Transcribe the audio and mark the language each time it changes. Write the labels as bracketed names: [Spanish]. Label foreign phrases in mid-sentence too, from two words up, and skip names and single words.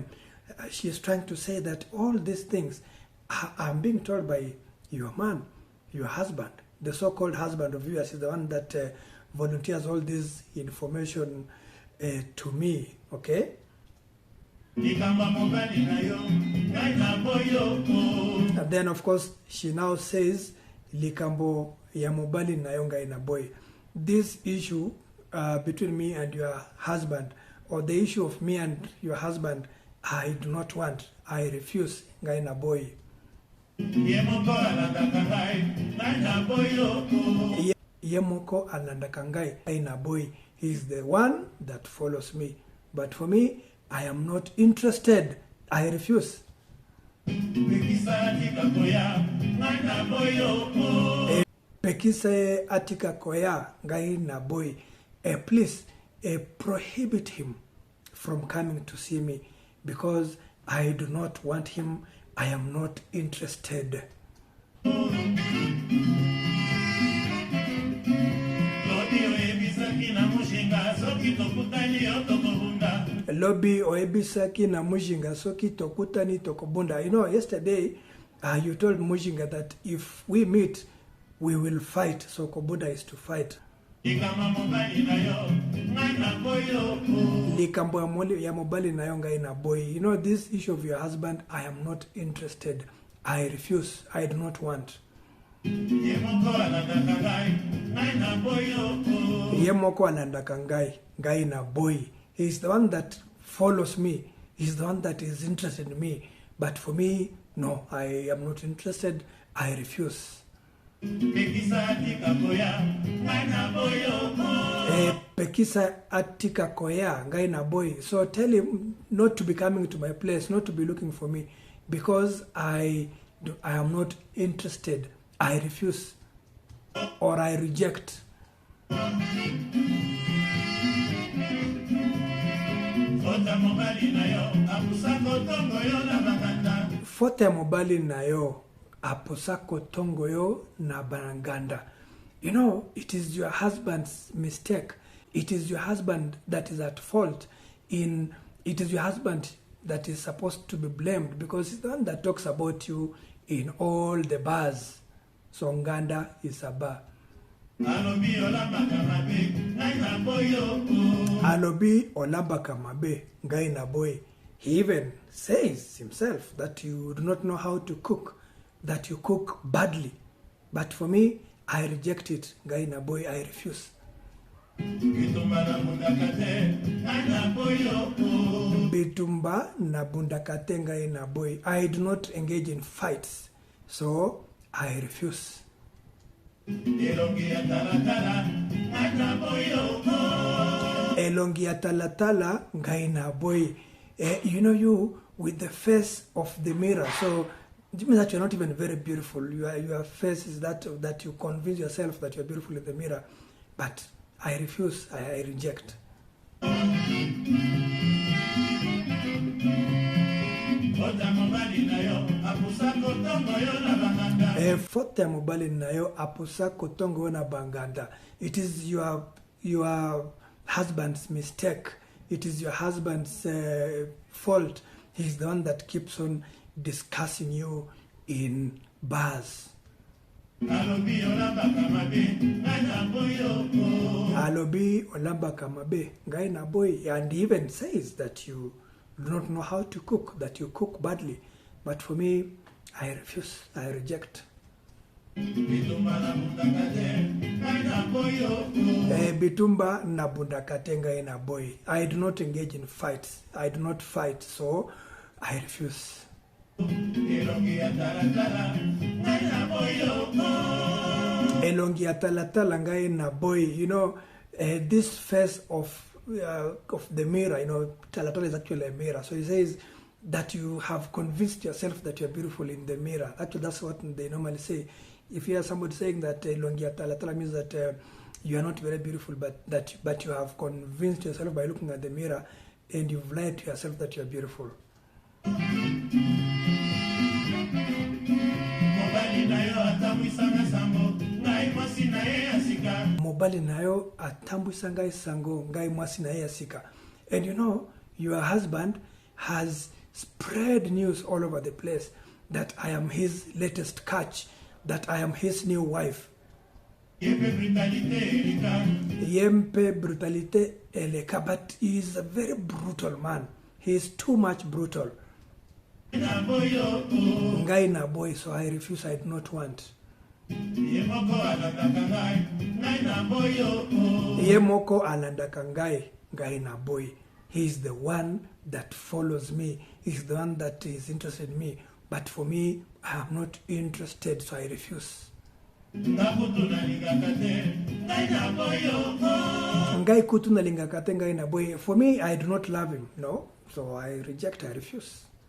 [English] She is trying to say that all these things I'm being told by your man, your husband, the so-called husband of yours is the one that volunteers all this information to me, okay? And then of course she now says [Lingala] likambo ya mobali nayo ngai na boy. [English] This issue between me and your husband, or the issue of me and your husband, I do not want. I refuse [Lingala] ngai na boy. Yemoko alandakangai ngai na boy. [English] He is the one that follows me. But for me, I am not interested. I refuse. [Lingala] Pekise atika koya ngai na boy. [English] Please prohibit him from coming to see me, because I do not want him. I am not interested. [Lingala] Lobby oebisaki na Mujinga soki tokutani tokobunda. [English] You know, yesterday you told Mujinga that if we meet, we will fight. So Kobunda is to fight. [Lingala] Likambo ya mobali na yo ngai na boy. [English] You know, this issue of your husband, I am not interested. I refuse. I do not want. [Lingala] Yemoko alandaka ngai na boy. [English] He's the one that follows me. He's the one that is interested in me. But for me, no, I am not interested. I refuse. [Lingala] Pekisa atika koya ngai na boy. [English] So tell him not to be coming to my place, not to be looking for me, because I am not interested. I refuse or I reject. [Lingala] Fote mobali nayo aposako tongoyo na banaganda. [English] You know, it is your husband's mistake. It is your husband that is at fault. It is your husband that is supposed to be blamed, because he's the one that talks about you in all the bars. So Nganda is a bar. [Lingala] Alobi olabaka mabe ngai na boy. [English] He even says himself that you do not know how to cook, that you cook badly. But for me, I reject it. [Lingala] Ngai na boy, [English] I refuse. [Lingala] Bitumba na bundakate ngai na boy. [English] I do not engage in fights, so I refuse. [Lingala] Elongi atalatala ngai na boy. [English] You know, you with the face of the mirror. So it means that you're not even very beautiful. Your face is that you convince yourself that you're beautiful in the mirror. But I refuse. I reject. [Lingala] Fote mobali nayo apusa kotongo na banganda. [English] It is your husband's mistake. It is your husband's fault. He's the one that keeps on discussing you in bars. [Lingala] Alobi olabaka mabe ngai na boy. [English] And he even says that you do not know how to cook, that you cook badly. But for me, I refuse. I reject. [Lingala] Bitumba na bundakate ngai na boy. [English] I do not engage in fights. I do not fight, so I refuse. [Lingala] Elongi atalatala ngai na boy. [English] You know, this face of the mirror, you know, talatala is actually a mirror. So he says that you have convinced yourself that you're beautiful in the mirror. Actually, that's what they normally say. If you hear somebody saying that [Lingala] elongi atalatala [English] means that you are not very beautiful, but you have convinced yourself by looking at the mirror, and you've lied to yourself that you are beautiful. [Lingala] Mobali nayo atambwisa ngai sango ngai mwasi na yasika. [English] And you know, your husband has spread news all over the place that I am his latest catch, that I am his new wife. [Lingala] Yempe brutalite eleka, [English] but he is a very brutal man. He is too much brutal. [Lingala] Ngai na boy, [English] so I refuse. I do not want. [Lingala] Yemoko alandaka ngai na boy. [English] He is the one that follows me. He's the one that is interested in me. But for me, I am not interested, so I refuse. [Lingala] Ngai kutu na lingakate ngai na boy. [English] For me, I do not love him. No, so I reject. I refuse.